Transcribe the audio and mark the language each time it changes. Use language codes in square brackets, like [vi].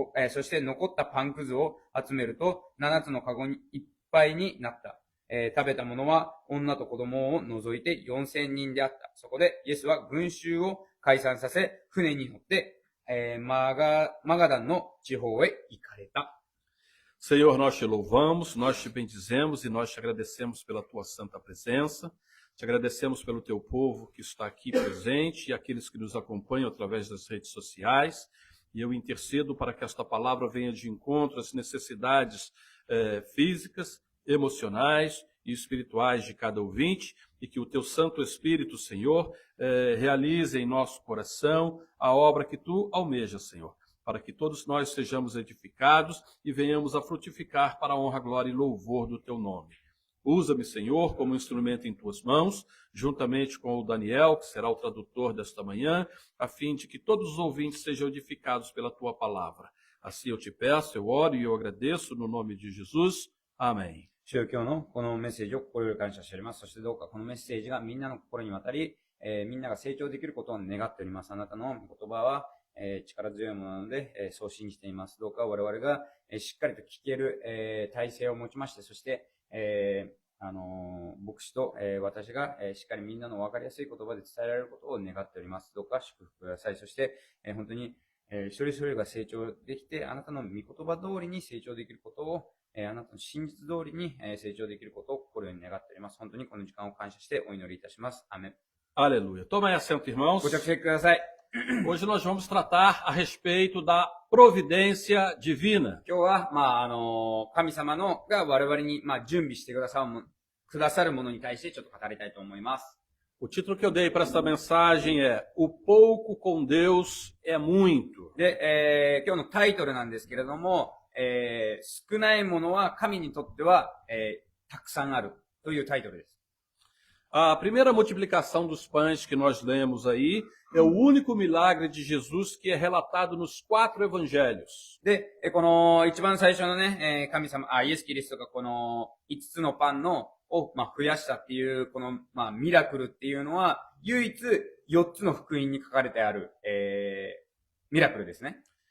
[ja] そして残ったパンくずを集めると、7つのカゴにいっぱいになった。食べたものは女と子供を除いて4000人であった。そこでイエスは群衆を解散させ、船に乗って、マガダンの地方へ行かれた。 [pt] Senhor, nós te louvamos, nós te bendizemos e nós te agradecemos pela tua santa presença. Te agradecemos pelo teu povo que está aqui presente e aqueles que nos acompanham através das redes sociais. E eu intercedo para que esta palavra venha de encontro às necessidades físicas, emocionais e espirituais de cada ouvinte e que o teu Santo Espírito, Senhor, realize em nosso coração a obra que tu almejas, Senhor, para que todos nós sejamos edificados e venhamos a frutificar para a honra, glória e louvor do teu nome. Usa-me, Senhor, como instrumento em tuas mãos, juntamente com o Daniel, que será o tradutor desta manhã, a fim de que todos os ouvintes sejam edificados pela tua palavra. Assim eu te peço, eu oro e eu agradeço no nome de Jesus. Amém. [ja] 主よ、今日のこのメッセージを心より感謝しております。そしてどうかこのメッセージがみんなの心に渡り、みんなが成長できることを願っております。あなたの言葉は、力強いものなので、そう信じています。どうか我々が、しっかりと聞ける、体制を持ちまして、そして、牧師と、私が、しっかりみんなの分かりやすい言葉で伝えられることを願っております。どうか祝福ください。そして、本当に、一人一人が成長できて、あなたの御言葉通りに成長できることを、あなたの真実通りに成長できることを心に願っております。本当にこの時間を感謝してお祈りいたします。アメン。 [pt] Aleluia. Tomem assento, irmãos. [ja] ご着席ください。 [pt] Hoje nós vamos tratar a respeito da providência divina. [ja] 今日は、神様が我々に、準備してくださるものに対してちょっと語りたいと思います。 [pt] O título que eu dei para esta mensagem é O pouco com Deus é muito. [ja] で、今日のタイトルなんですけれども、少ないものは神にとっては、たくさんあるというタイトルです。 [pt] A primeira multiplicação dos pães que nós lemos aí é o único milagre de Jesus que é relatado nos 4 evangelhos. [ja] で、この一番最初のね、神様、イエス・キリストがこの5つのパンを増やしたっていう、この、ミラクルっていうのは、唯一4つの福音に書かれてある、ミラクルですね。